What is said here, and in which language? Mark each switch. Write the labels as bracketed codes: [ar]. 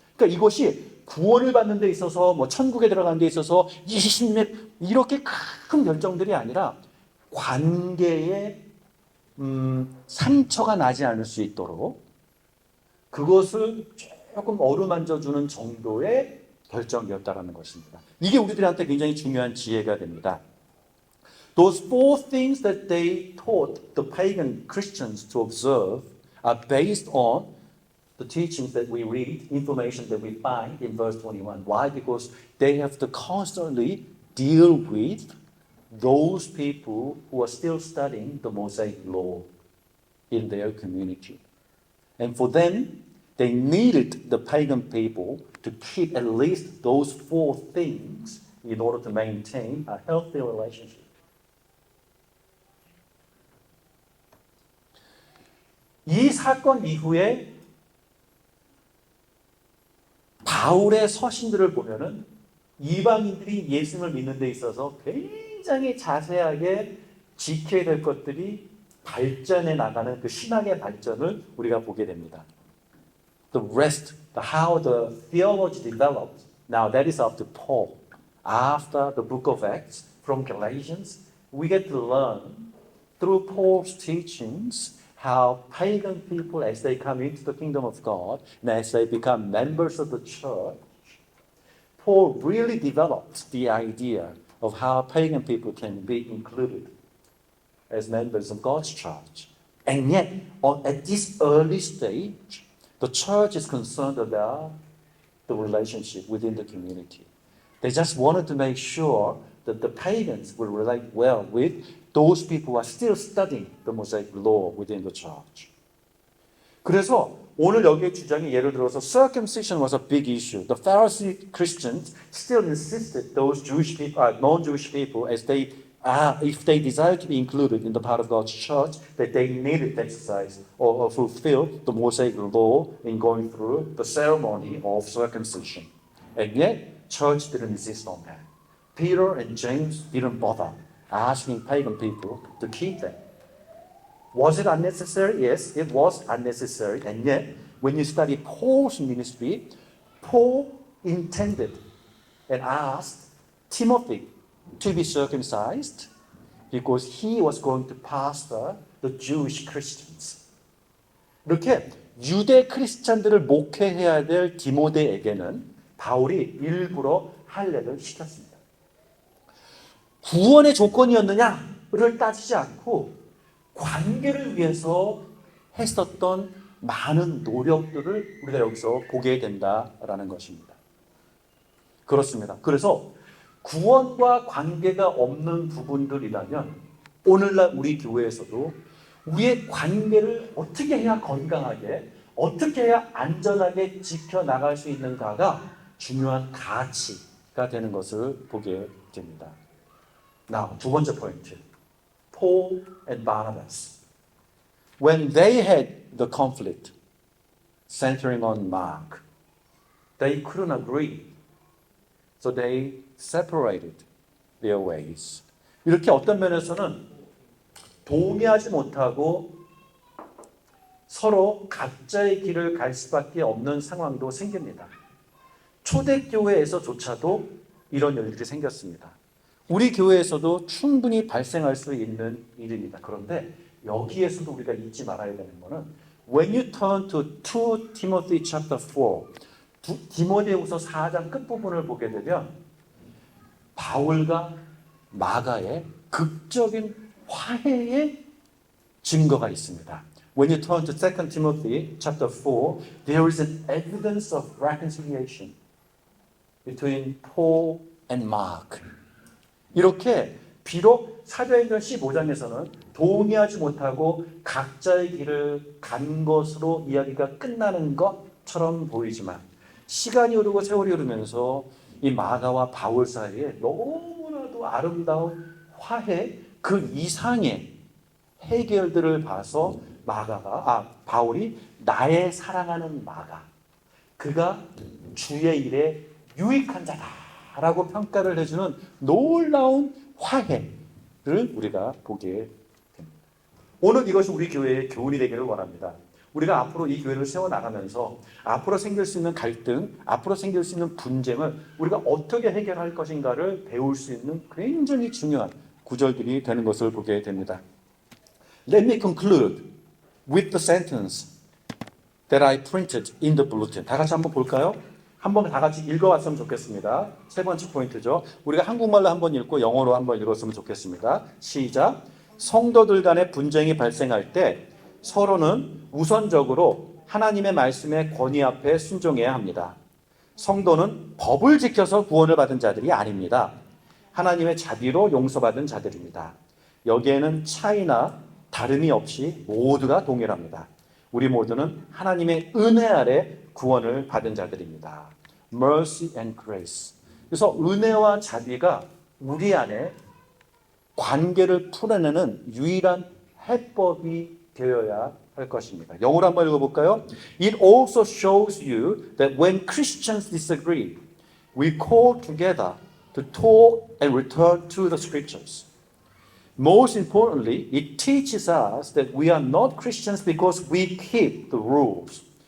[ko] 그러니까 이것이 구원을 받는 데 있어서 뭐 천국에 들어가는 데 있어서 20몇 이렇게 큰 결정들이 아니라 관계에 상처가 나지 않을 수 있도록 그것을 조금 어루만져주는 정도의 결정이었다는 것입니다. 이게 우리들한테 굉장히 중요한 지혜가 됩니다. [en] Those four things that they taught the pagan Christians to observe are based on the teachings that we read, information that we find in verse 21. Why? Because they have to constantly deal with those people who are still studying the Mosaic law in their community. And for them, they needed the pagan people to keep at least those four things in order to maintain a healthy relationship. [ko] 이 사건 이후에 바울의 서신들을 보면은 이방인들이 예수님을 믿는 데 있어서 굉장히 자세하게 지켜야 될 것들이 발전해 나가는 그 신앙의 발전을 우리가 보게 됩니다. [en] The rest, how the theology developed, now that is up to Paul. After the book of Acts, from Galatians, we get to learn through Paul's teachings how pagan people, as they come into the kingdom of God, and as they become members of the church, Paul really develops the idea of how pagan people can be included as members of God's church. And yet, at this early stage, the church is concerned about the relationship within the community. They just wanted to make sure that the pagans will relate well with those people are still studying the Mosaic law within the church. [ko] 그래서 오늘 여기의 주장이 예를 들어서 [en] circumcision was a big issue. The Pharisee Christians still insisted those Jewish people, non-Jewish people, as they if they desired to be included in the part of God's church, that they needed to exercise or fulfill the Mosaic law in going through the ceremony of circumcision. And yet, church didn't insist on that. Peter and James didn't bother asking pagan people to keep them. Was it unnecessary? Yes, it was unnecessary. And yet, when you study Paul's ministry, Paul intended and asked Timothy to be circumcised because he was going to pastor the Jewish Christians. [ko] 이렇게 유대 크리스찬들을 목회해야 될 디모데에게는 바울이 일부러 할례를 시켰습니다. 구원의 조건이었느냐를 따지지 않고 관계를 위해서 했었던 많은 노력들을 우리가 여기서 보게 된다라는 것입니다. 그렇습니다. 그래서 구원과 관계가 없는 부분들이라면 오늘날 우리 교회에서도 우리의 관계를 어떻게 해야 건강하게, 어떻게 해야 안전하게 지켜나갈 수 있는가가 중요한 가치가 되는 것을 보게 됩니다. [en] Now, [ko] 두 번째 포인트. [en] Paul and Barnabas. When they had the conflict centering on Mark, they couldn't agree. So they separated their ways. [ko] 이렇게 어떤 면에서는 동의하지 못하고 서로 각자의 길을 갈 수밖에 없는 상황도 생깁니다. 초대교회에서조차도 이런 일들이 생겼습니다. 우리 교회에서도 충분히 발생할 수 있는 일입니다. 그런데 여기에서도 우리가 잊지 말아야 되는 것은 [en] When you turn to 2 Timothy chapter 4, [ko] 디모데후서 4장 끝부분을 보게 되면 바울과 마가의 극적인 화해의 증거가 있습니다. [en] When you turn to 2 Timothy chapter 4, there is an evidence of reconciliation between Paul and Mark. [ko] 이렇게 비록 사도행전 15장에서는 동의하지 못하고 각자의 길을 간 것으로 이야기가 끝나는 것처럼 보이지만 시간이 흐르고 세월이 흐르면서 이 마가와 바울 사이에 너무나도 아름다운 화해 그 이상의 해결들을 봐서 바울이 나의 사랑하는 마가 그가 주의 일에 유익한 자다라고 평가를 해주는 놀라운 화해를 우리가 보게 됩니다. 오늘 이것이 우리 교회의 교훈이 되기를 원합니다. 우리가 앞으로 이 교회를 세워나가면서 앞으로 생길 수 있는 갈등, 앞으로 생길 수 있는 분쟁을 우리가 어떻게 해결할 것인가를 배울 수 있는 굉장히 중요한 구절들이 되는 것을 보게 됩니다. [en] Let me conclude with the sentence that I printed in the bulletin. [ko] 다 같이 한번 볼까요? 한번 다 같이 읽어봤으면 좋겠습니다. 세 번째 포인트죠. 우리가 한국말로 한번 읽고 영어로 한번 읽었으면 좋겠습니다. 시작. 성도들 간의 분쟁이 발생할 때 서로는 우선적으로 하나님의 말씀의 권위 앞에 순종해야 합니다. 성도는 법을 지켜서 구원을 받은 자들이 아닙니다. 하나님의 자비로 용서받은 자들입니다. 여기에는 차이나 다름이 없이 모두가 동일합니다. 우리 모두는 하나님의 은혜 아래 구원을 받은 자들입니다. [en] Mercy and grace. [ko] 그래서 은혜와 자비가 우리 안에 관계를 풀어내는 유일한 해법이 되어야 할 것입니다. 영어로 한번 읽어볼까요? [en] It also shows you that when Christians disagree, we call together to talk and return to the scriptures. Most importantly, it teaches us that we are not Christians because we keep the rules.